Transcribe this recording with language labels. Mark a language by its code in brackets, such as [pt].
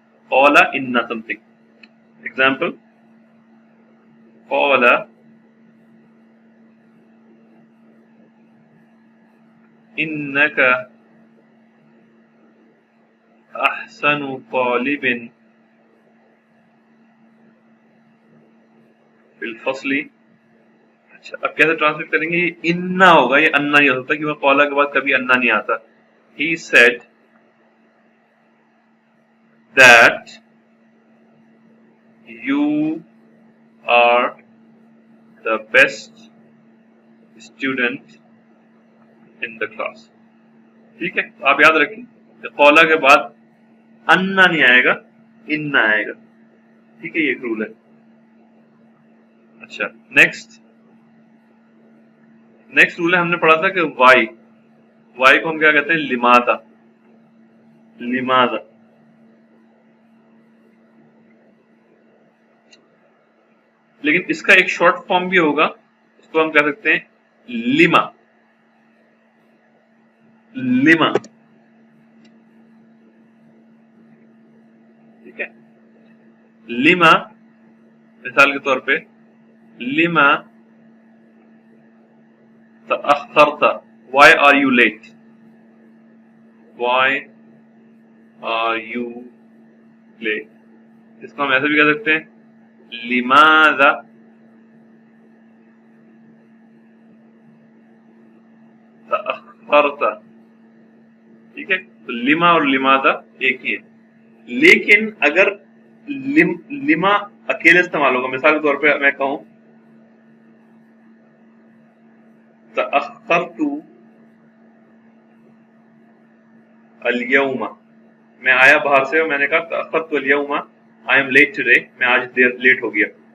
[ar] कौला इन्ना [en] Something. [ar] एग्जाम्पल, कौला इन्नका अहसनु तालिबिन फिल फस्ली। [hi] अच्छा, अब कैसे ट्रांसलेट करेंगे? ये इन्ना होगा, ये अन्ना नहीं हो सकता क्योंकि कौला के बाद कभी अन्ना नहीं आता। [en] He said that you are the best student in the class। [hi] ठीक है, तो आप याद रखें कि कौला के बाद अन्ना नहीं आएगा, इन्ना आएगा। ठीक है, ये एक रूल है। अच्छा, नेक्स्ट रूल है, हमने पढ़ा था कि वाई को हम क्या कहते हैं? लिमादा। लिमादा, लेकिन इसका एक शॉर्ट फॉर्म भी होगा, इसको हम कह सकते हैं लिमा। लिमा, ठीक है। [en] लिमा [hi] मिसाल के तौर पे [ar] लिमा तअख्खरता, [en] why are you late, why are you late। [hi] इसको हम ऐसे भी कह सकते हैं [ar] लिमाज़ा तअख्खरता, [hi] ठीक है। तो लिमा और लिमाज़ा एक ही है। लेकिन अगर लिमा अकेले इस्तेमाल होगा, मिसाल के तौर पे मैं कहूं [ar] तअख्खरतु अल-यौमा, [hi] मैं आया बाहर से और मैंने कहा तअख्खरतु अल-यौमा, [en] I am late today, [hi] मैं आज देर लेट हो गया।